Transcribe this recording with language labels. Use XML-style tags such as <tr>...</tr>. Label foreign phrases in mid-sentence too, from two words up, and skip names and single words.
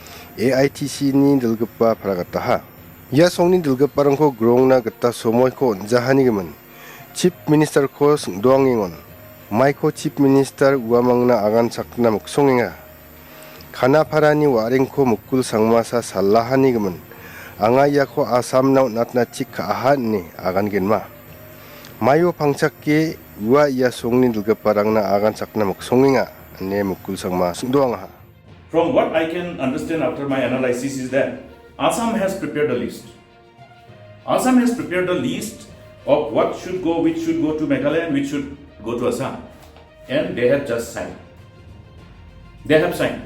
<grt>AITC ni dilgapa paragataha Ya songni dilgaparangko grongna geta somoyko onjahani gemen</grt> <en>Chief Minister</en> <grt>ko sungdoangingon Maiko</grt> <en>Chief Minister</en> <grt>uamangna agan sakna muksonginga Kana parani warengko mukul sangmasa salahani gemen Angaya ko asam na natna chika ahan ni agan genma. Mayo pangchakki ua ia songni dilgaparang na agan sakna muksonginga ne mukul sangma sungdoang ha.</grt> <en>From what I can understand after my analysis is that Assam has prepared a list. Assam has prepared a list of what should go, which should go to Meghalaya and which should go to Assam. And they have just signed. They have signed.</en>